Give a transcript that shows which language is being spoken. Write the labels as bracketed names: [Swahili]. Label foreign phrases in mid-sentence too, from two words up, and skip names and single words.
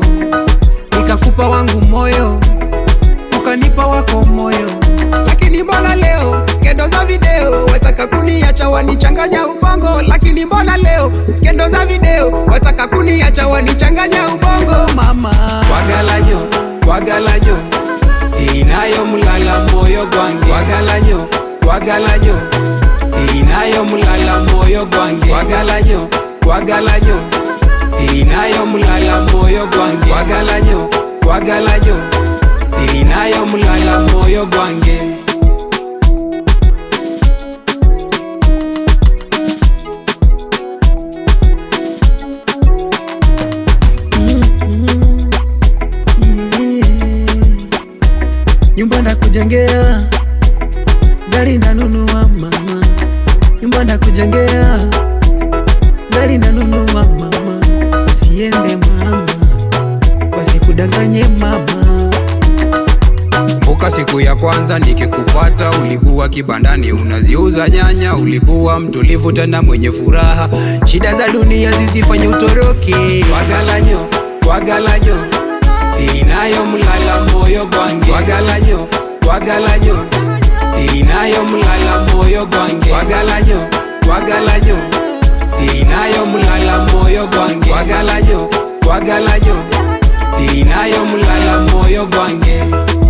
[Swahili] Nikakupa wangu moyo, ukanipa wako moyo. Lakini mbona leo skendo za video wataka kuniacha, wanichanganya ubongo. Lakini mbona leo skendo za video wataka kuniacha, wanichanganya ubongo mama. [Ganda] Wagalanyo, wagalanyo, siri nayo mulala moyo gwange. Wagalanyo, wagalanyo, siri nayo mulala moyo gwange. Wagalanyo, wagalanyo, siri nayo mulala moyo gwange. Wagalanyo, wagalanyo, siri nayo mulala moyo gwange. [Swahili] Nyumba ndakujengea, gari ndanunua mama. Nyumba ndakujengea, gari ndanunua mama. Usiende mama, wasikudanganye mama. Mbuka siku ya kwanza nikikupata, ulikuwa kibandani unaziuza nyanya. Ulikuwa mtulivu tena mwenye furaha, shida za dunia zisifanye utoroke. [Ganda] Wagalanyo, wagalanyo, siri nayo mulala moyo gwange. Wagalanyo, wagalanyo, siri nayo mulala moyo gwange. Wagalanyo, wagalanyo, siri nayo mulala moyo gwange. Wagalanyo, wagalanyo, siri nayo mulala moyo gwange.